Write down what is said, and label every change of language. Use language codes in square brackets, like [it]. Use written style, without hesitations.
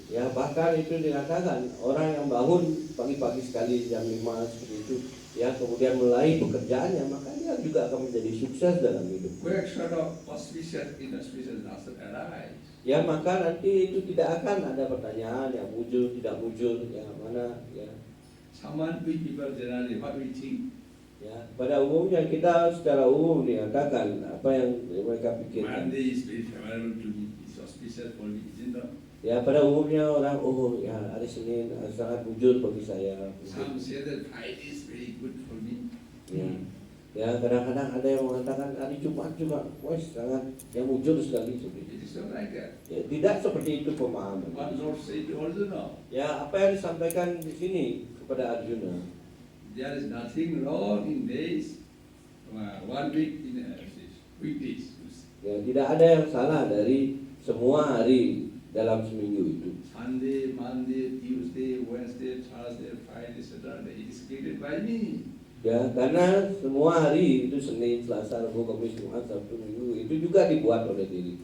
[id] Ya bahkan itu dikatakan orang yang bangun pagi-pagi sekali jam 5 seperti itu, ya kemudian mulai pekerjaannya, maka dia juga akan menjadi sukses dalam hidup. [en] Quick sort of auspicious, inauspicious doesn't arise. [id] Ya maka nanti itu tidak akan ada pertanyaan yang muncul tidak muncul, yang mana ya. [en] Someone, we people generally, what we think, [id] Ya pada umumnya kita secara umum dikatakan apa yang mereka pikirkan. [en] Monday is very favorable to me, it's auspicious for me, isn't it? [id] Ya pada umumnya orang ya hari Senin sangat muncul bagi saya. [en] Some say that Friday is very good for me. [id] Ya kadang-kadang ada yang mengatakan hari Jumat juga, wah sangat yang muncul sekali seperti itu. [en] It is not like that. [id] Ya, tidak seperti itu pemahaman. [en] What Lord said to Arjuna, [id] Ya apa yang disampaikan di sini kepada Arjuna, [en] there is nothing wrong in days, 1 week in weekdays. [id] ya tidak ada yang salah dari semua hari dalam seminggu itu. [en] Sunday, Monday, Tuesday, Wednesday, Thursday, Friday, Saturday, it is created by me. [id] Ya karena semua hari itu Senin, Selasa, Rabu, Kamis, Jumat, Sabtu, Minggu itu juga dibuat oleh diri.